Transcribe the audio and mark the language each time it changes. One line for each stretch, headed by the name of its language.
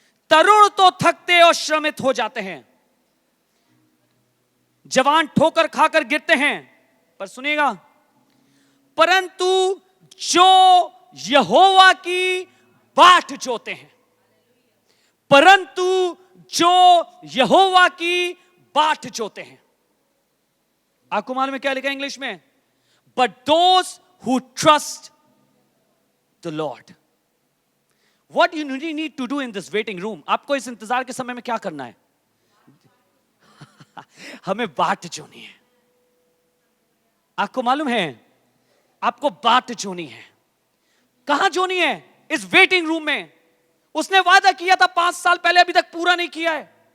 Hindi: तरुण तो थकते और श्रमित हो जाते हैं, जवान ठोकर खाकर गिरते हैं, पर सुनिएगा, परंतु जो यहोवा की बाट जोते हैं, परंतु जो यहोवा की बाट जोते हैं। आपको मालूम है क्या लिखा है इंग्लिश में?
English: But those who trust the Lord. What you need to do in this waiting room?
Hindi: आपको इस इंतजार के समय में क्या करना है? हमें बाट जोनी है। आपको मालूम है, आपको बाट जोनी है। कहां जोनी है? इस वेटिंग रूम में। उसने वादा किया था 5 साल पहले, अभी तक पूरा नहीं किया है।